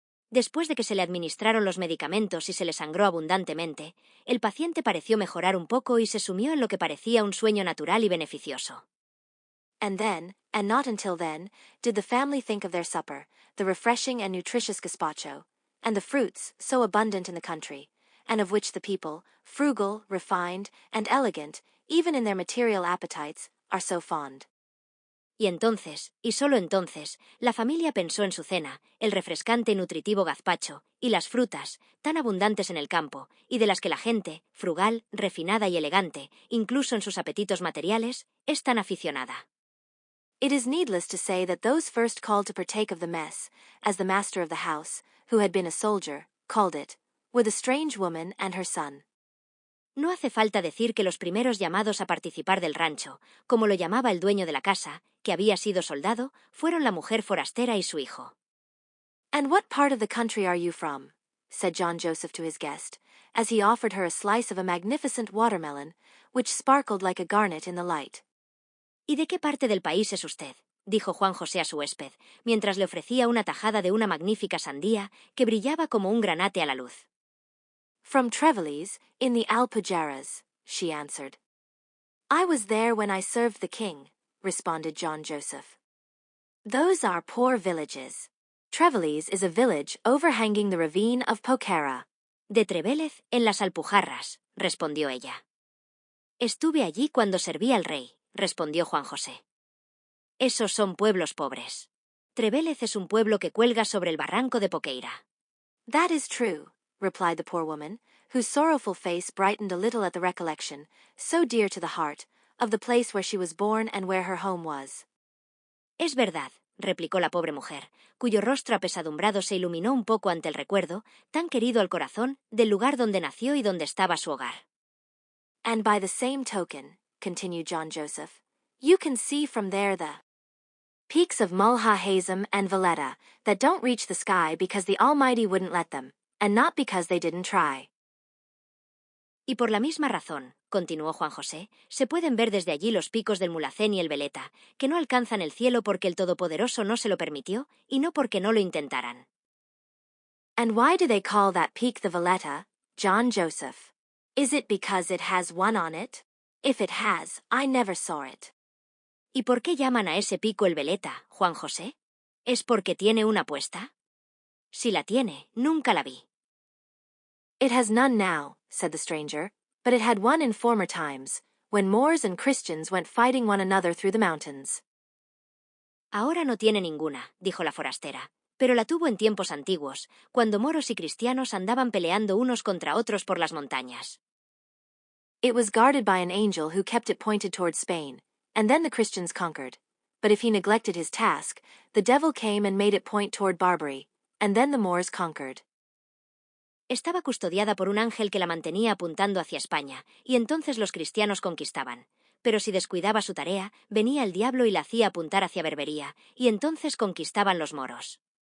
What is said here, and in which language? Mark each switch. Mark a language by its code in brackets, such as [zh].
[es] Después de que se le administraron los medicamentos y se le sangró abundantemente, el paciente pareció mejorar un poco y se sumió en lo que parecía un sueño natural y beneficioso. [en] And then, and not until then, did the family think of their supper, the refreshing and nutritious gazpacho, and the fruits, so abundant in the country, and of which the people, frugal, refined, and elegant, even in their material appetites, are so fond. [es] Y entonces, y solo entonces, la familia pensó en su cena, el refrescante y nutritivo gazpacho, y las frutas, tan abundantes en el campo, y de las que la gente, frugal, refinada y elegante, incluso en sus apetitos materiales, es tan aficionada. [en] It is needless to say that those first called to partake of the mess, as the master of the house, who had been a soldier, called it, were the strange woman and her son. [es] No hace falta decir que los primeros llamados a participar del rancho, como lo llamaba el dueño de la casa, que había sido soldado, fueron la mujer forastera y su hijo. [en] And what part of the country are you from? Said John Joseph to his guest, as he offered her a slice of a magnificent watermelon, which sparkled like a garnet in the light. [es] ¿Y de qué parte del país es usted? Dijo Juan José a su huésped, mientras le ofrecía una tajada de una magnífica sandía que brillaba como un granate a la luz. [en] From Trevelise, in the Alpujarras, she answered. I was there when I served the king, responded John Joseph. Those are poor villages. Trevelise is a village overhanging the ravine of Poquera. [es] De Trevélez, en las Alpujarras, respondió ella. Estuve allí cuando serví al rey, respondió Juan José. Esos son pueblos pobres. Trevélez es un pueblo que cuelga sobre el barranco de Poqueira. [en] That is true, replied the poor woman, whose sorrowful face brightened a little at the recollection, so dear to the heart, of the place where she was born and where her home was. [es] Es verdad, replicó la pobre mujer, cuyo rostro apesadumbrado se iluminó un poco ante el recuerdo, tan querido al corazón, del lugar donde nació y donde estaba su hogar. [en] And by the same token, continued John Joseph, you can see from there the peaks of Mulhahazam and Valletta that don't reach the sky because the Almighty wouldn't let them, and not because they didn't try. [es] Y por la misma razón, continuó Juan José, se pueden ver desde allí los picos del Mulhacén y el Veleta, que no alcanzan el cielo porque el Todopoderoso no se lo permitió y no porque no lo intentaran. [en] And why do they call that peak the Valletta, John Joseph? Is it because it has one on it? If it has, I never saw it. [es] ¿Y por qué llaman a ese pico el Veleta, Juan José? ¿Es porque tiene una puesta? Si la tiene, nunca la vi. [en] It has none now, said the stranger, but it had one in former times, when Moors and Christians went fighting one another through the mountains. [es] Ahora no tiene ninguna, dijo la forastera, pero la tuvo en tiempos antiguos, cuando moros y cristianos andaban peleando unos contra otros por las montañas. [en] It was guarded by an angel who kept it pointed toward Spain, and then the Christians conquered. But if he neglected his task, the devil came and made it point toward Barbary, and then the Moors conquered. [es] Estaba custodiada por un ángel que la mantenía apuntando hacia España, y entonces los cristianos conquistaban. Pero si descuidaba su tarea, venía el diablo y la hacía apuntar hacia Berbería, y entonces conquistaban los moros.